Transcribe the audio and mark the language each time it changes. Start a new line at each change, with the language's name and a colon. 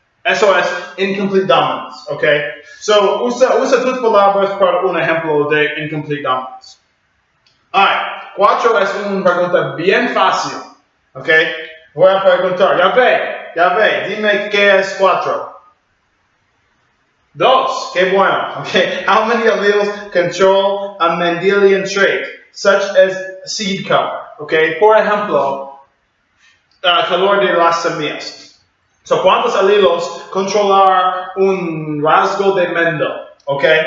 Spanish: Eso es incomplete dominance, okay? So usa tus palabras para un ejemplo de incomplete dominance. Alright. 4 es una pregunta bien fácil, ¿ok? Voy a preguntar, ya ve, dime qué es 4. 2, qué bueno, ¿ok?
English: How many alleles control a Mendelian trait, such as seed color, ¿ok?
Spanish: Por ejemplo, color de las semillas. So, ¿cuántos alleles controlar un rasgo de Mendel, ¿ok?